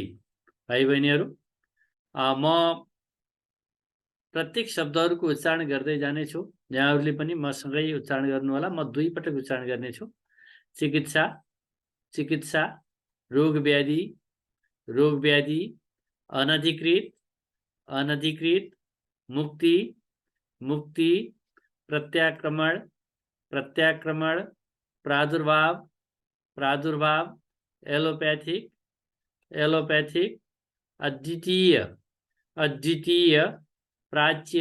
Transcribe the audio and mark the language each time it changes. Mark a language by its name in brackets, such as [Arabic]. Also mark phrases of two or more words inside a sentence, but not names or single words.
[Nepali] भाइ बहिनीहरू, म प्रत्येक शब्दहरूको उच्चारण गर्दै जानेछु। यहाँहरूले पनि मसँगै उच्चारण गर्नुहोला। म 2 पटक उच्चारण गर्नेछु। चिकित्सा, चिकित्सा, रोग व्याधि, रोग व्याधि, अनधिकृत, अनधिकृत, मुक्ति, मुक्ति, प्रत्याक्रमण, प्रत्याक्रमण, प्रादुर्भाव, प्रादुर्भाव, एलोपैथिक, एलोपैथिक, अद्वितीय, अद्वितीय, प्राच्य,